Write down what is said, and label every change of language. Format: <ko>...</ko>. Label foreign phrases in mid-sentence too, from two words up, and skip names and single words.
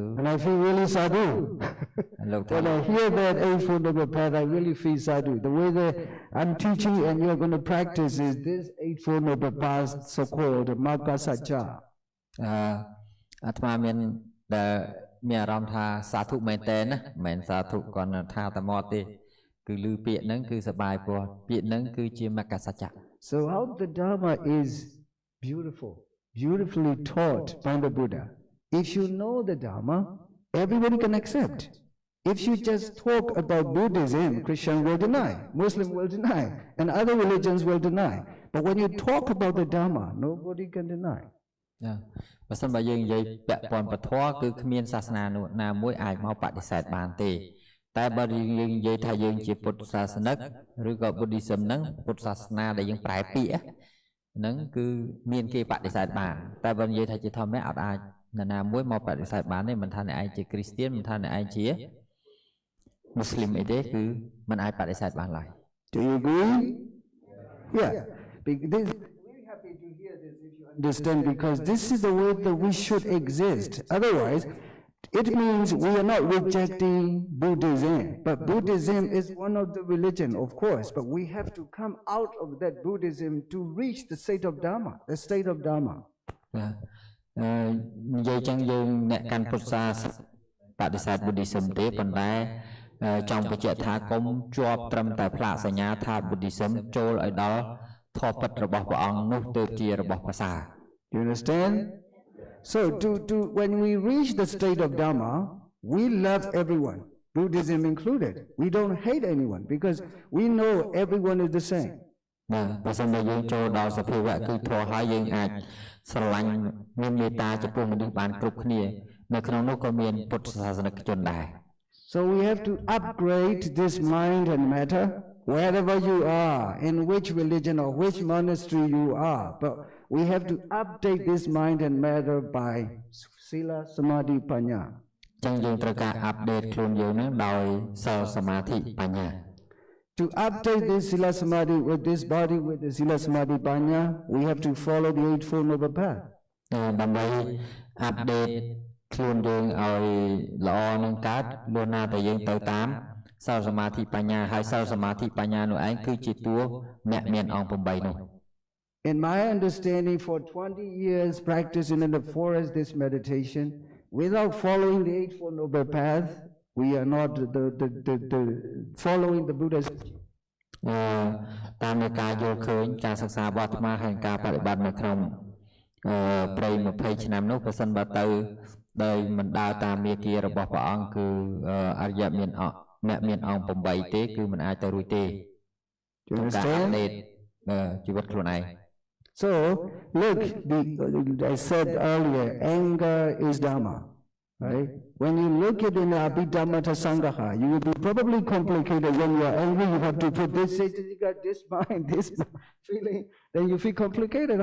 <en>And I feel really sadhu. When I hear that eightfold noble path, I really feel sadhu. The way that I'm teaching and you're going to practice is this eightfold noble path, so-called</en> <pi>Magga Sajja.</pi> <km>អាត្មាមានអារម្មណ៍ថាសាធុមែនតើណាមិនមែនសាធុគាត់ថាតែមកទេគឺឮពាក្យហ្នឹងគឺសប្បាយព្រោះពាក្យហ្នឹងគឺជាមគ្គសច្ចៈ</km> <en>So how the Dharma is beautifully taught by the Buddha. If you know the Dharma, everybody can accept. If you just talk about Buddhism, Christian will deny, Muslim will deny, and other religions will deny. But when you talk about the Dharma, nobody can deny.</en> <km>បើសិនបើយើងនិយាយពាក់ព័ន្ធពធគឺគ្មានសាសនាណាមួយអាចមកបដិសេធបានទេតែបើយើងនិយាយថាយើងជាពុទ្ធសាសនិកឬក៏ Buddhism ហ្នឹងពុទ្ធសាសនាដែលយើងប្រែពាក្យហ្នឹងគឺមានគេបដិសេធបានតែបើនិយាយថាជាធម្មតាអត់អាចនរណាមួយមកបដិសេធបានទេមិនថាអ្នកឯងជាគ្រីស្ទានមិនថាអ្នកឯងជាមូស្លីមអីទេគឺមិនអាចបដិសេធបានឡើយ</km> <en>Do you agree? Yeah. Very happy to hear this if you understand because this is the way that we should exist. Otherwise, it means we are not rejecting Buddhism, but Buddhism is one of the religion, of course, but we have to come out of that Buddhism to reach the state of Dharma, the state of Dharma.</en> <km>និយាយចឹងយើងអ្នកកាន់ពុទ្ធសាសនាបដិសេធ Buddhism ទេប៉ុន្តែចង់បញ្ជាក់ថាកុំជាប់ត្រឹមតែផ្លាកសញ្ញាថា Buddhism ចូលឲ្យដល់ធម៌ពិតរបស់ព្រះអង្គនោះទើបជារបស់ប្រសើរ</km> <en>You understand? So when we reach the state of Dharma, we love everyone, Buddhism included. We don't hate anyone because we know everyone is the same.</en> <km>បើសិនជាយើងចូលដល់សភាវៈគឺធម៌ហើយយើងអាចស្រឡាញ់មានមេត្តាចំពោះមនុស្សបានគ្រប់គ្នានៅក្នុងនោះក៏មានពុទ្ធសាសនិកជនដែរ</km> <en>So we have to upgrade this mind and matter wherever you are, in which religion or which monastery you are. But we have to update this mind and matter by</en> <pi>Sila Samadhi Panya.</pi> <km>ចឹងយើងត្រូវការ update ខ្លួនយើងនឹងដោយសិលសមាធិបញ្ញា</km> <en>To update this</en> <pi>Sila Samadhi</pi> <en>with this body with the</en> <pi>Sila Samadhi Panya,</pi> <en>we have to follow the Eightfold Noble Path.</en> <km>ដើម្បី update ខ្លួនយើងឲ្យល្អនឹងកើតលុះណាតែយើងទៅតាមសិលសមាធិបញ្ញាហើយសិលសមាធិបញ្ញានោះឯងគឺជាតួអ្នកមានអង្គ8នោះ</km> <en>In my understanding, for 20 years practicing in the forest this meditation, without following the Eightfold Noble Path, we are not the following the Buddha's</en> <km>តាមនៃការយល់ឃើញការសិក្សារបស់អាត្មាហើយការបប្រតិបត្តិនៅក្នុងព្រៃ20ឆ្នាំនោះបើសិនបើទៅដោយមិនដើរតាមមាគ៌ារបស់ព្រះអង្គគឺអរិយមានអ្នកមានអង្គ8ទេគឺមិនអាចទៅរួចទេការអាណេតជីវិតខ្លួនឯង</km> <en>So look, I said earlier, anger is Dharma, right? When you look at in Abhidhammata Sangaha, you will be probably complicated. When you are angry, you have to put this mind, this feeling, then you feel complicated.</en>